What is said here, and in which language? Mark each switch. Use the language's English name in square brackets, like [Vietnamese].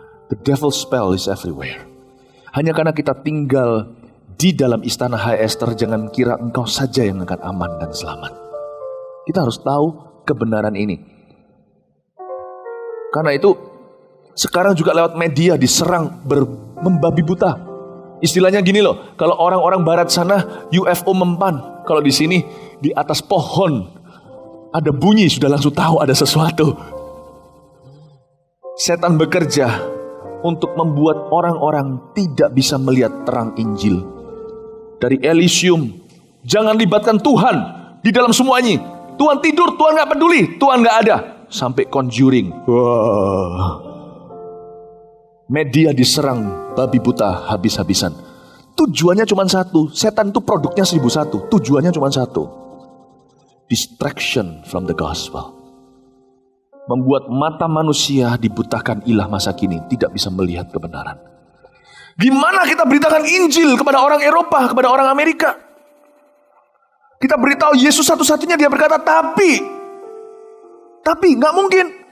[English] The devil's spell is everywhere. [Indonesian] Hanya karena kita tinggal di dalam istana High Esther, jangan kira engkau saja yang akan aman dan selamat. Kita harus tahu kebenaran ini. Karena itu sekarang juga lewat media diserang membabi buta. Istilahnya gini loh, kalau orang-orang barat sana UFO mempan, kalau di sini di atas pohon ada bunyi sudah langsung tahu ada sesuatu. Setan bekerja untuk membuat orang-orang tidak bisa melihat terang Injil. Dari Elysium, jangan libatkan Tuhan di dalam semuanya. Tuhan tidur, Tuhan gak peduli, Tuhan gak ada. Sampai Conjuring. Media diserang babi buta habis-habisan. Tujuannya cuma satu. Setan itu produknya 1001. Tujuannya cuma satu. [English] Distraction from the gospel. [Indonesian] Membuat mata manusia dibutakan ilah masa kini, tidak bisa melihat kebenaran. Gimana kita beritakan Injil kepada orang Eropa, kepada orang Amerika? Kita beritahu Yesus satu-satunya, dia berkata tapi gak mungkin.